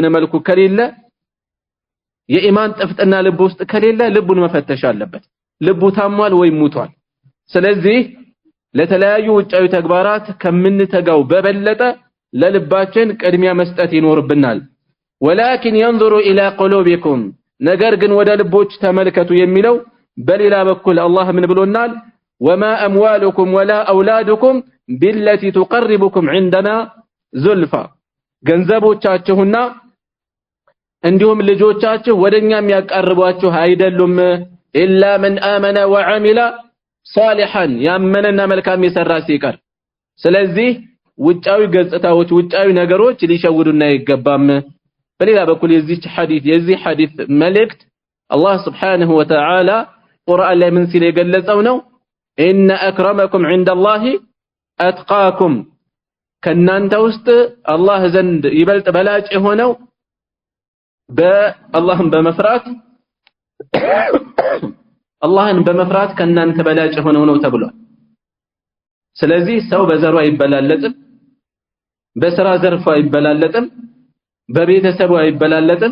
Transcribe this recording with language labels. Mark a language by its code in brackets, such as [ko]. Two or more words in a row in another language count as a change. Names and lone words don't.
[am] መልኩ ከሌለ የኢማን ጥፍጥና ልብ ውስጥ ከሌለ ልቡን መፈተሽ አለበት። ልቡ ታሟል ወይ ሙቷል። ስለዚህ ለተለያዩ ውጫዊ ተግባራት ከምንተጋው በበለጠ ለልባችን ቅድሚያ መስጠት ይኖርብናል። [ar] ولكن ينظر الى قلوبكم [am] ነገር ግን ወደ ልቦች ተመልከቱ የሚለው በሌላ በኩል አላህ ምን ብሎናል? [ar] وما اموالكم ولا اولادكم بالتي تقربكم عندنا زلفى [am] ገንዘቦቻችሁና እንዲሁም ልጆቻችሁ ወደኛ የሚያቀርቧችሁ አይደሉም [ar] إلا من آمن وعمل صالحا [am] ያመነና መልካም የሰራ ሲቀር። ስለዚህ ውጫዊ ገጽታዎች ውጫዊ ነገሮች ሊሸውዱና አይገባም። በሌላ በኩል የዚህ ሐዲስ መልእክት አላህ [ar] سبحانه وتعالى [am] ቁርአን ላይ ምን ሲል የገለጸው ነው? [ar] إن أكرمكم عند الله أتقاكم [am] ከናንተ ውስጥ አላህ ዘንድ ይበልጥ በላጭ የሆነው አላህን በመፍራት ከናንተ በላጭ የሆነው ነው ተብሏል። ስለዚህ ሰው በዘሩ አይበላለጥም፣ በስራ ዘርፉ አይበላለጥም፣ በቤተሰቡ አይበላለጥም፣